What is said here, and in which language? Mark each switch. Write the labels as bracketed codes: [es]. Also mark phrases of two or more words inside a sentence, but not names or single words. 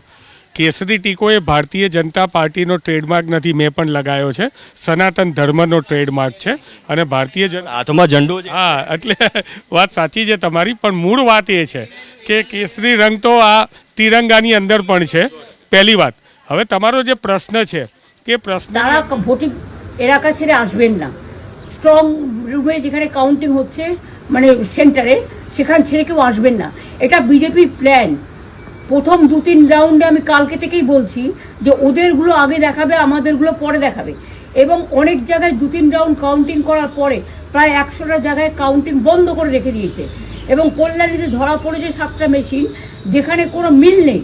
[gu] કેસરી ટીકો એ ભારતીય જનતા પાર્ટીનો ટ્રેડમાર્ક નથી, મેં પણ લગાવ્યો છે. સનાતન ધર્મનો ટ્રેડમાર્ક છે અને ભારતીય હાથમાં ઝંડો છે. હા, એટલે વાત સાચી છે તમારી, પણ મૂળ વાત એ છે કે કેસરી રંગ તો આ તિરંગાની અંદર પણ છે. પહેલી વાત. હવે તમારો જે પ્રશ્ન છે કે પ્રશ્ન [bn] তারা ভোটিং এলাকা ছেড়ে আসবেন না, [en] strong room [bn] যেখানে কাউন্টিং হচ্ছে মানে সেন্টারে সেখান ছেড়ে কেউ আসবেন না, এটা বিজেপির প্ল্যান। প্রথম 2-3 রাউন্ডে আমি কালকে থেকেই বলছি যে ওদেরগুলো আগে দেখাবে, আমাদেরগুলো পরে দেখাবে, এবং অনেক জায়গায় 2-3 [en] round counting [bn] করার পরে প্রায় 100টা জায়গায় কাউন্টিং বন্ধ করে রেখে দিয়েছে এবং কল্যাণীতে ধরা পড়েছে 7টা মেশিন যেখানে কোনো মিল নেই।